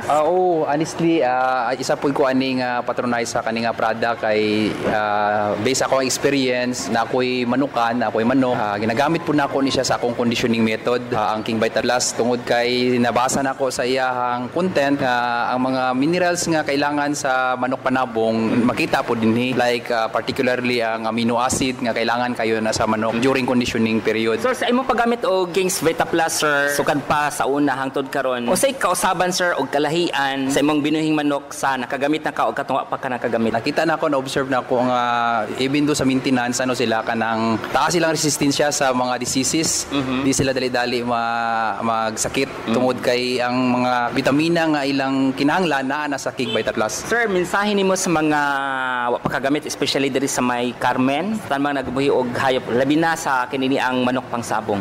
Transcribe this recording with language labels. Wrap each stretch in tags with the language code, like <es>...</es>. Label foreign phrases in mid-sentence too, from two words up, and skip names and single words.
<ceb>Oo, honestly, isa po ko aning patronize sa kaning product kay based ako ang experience na ako'y manukan, na ako'y manok. Ginagamit po nako ni siya sa akong</ceb> <en>conditioning method,</en> <ceb>ang King Vita Plus tungod kay nabasa nako sa iyahang content nga ang mga minerals nga kailangan sa manok panabong makita po dinhi like particularly ang</ceb> <en>amino acid</en> <ceb>nga kailangan kayo na sa manok</ceb> <en>during conditioning period.</en> <ceb>Sir, sa imong paggamit og King's Vita Plus sir, sukad pa sa una hangtod karon. Usay kausaban sir og kalahian sa imong binuhing manok sa nakagamit na ka og katunga pa ka nakagamit. Nakita na ako, na-observe na ako nga even do sa maintenance sila kanang taas silang resistensya sa mga diseases. Di sila dali-dali magsakit tungod kay ang mga vitamina nga ilang kinahanglan naa na sa King Vita Plus. Sir, mensahe nimo sa mga pagkagamit especially diri sa may Carmen, tanang nagbuhi og hayop labi na sa kinini ang manok pangsabong.</ceb>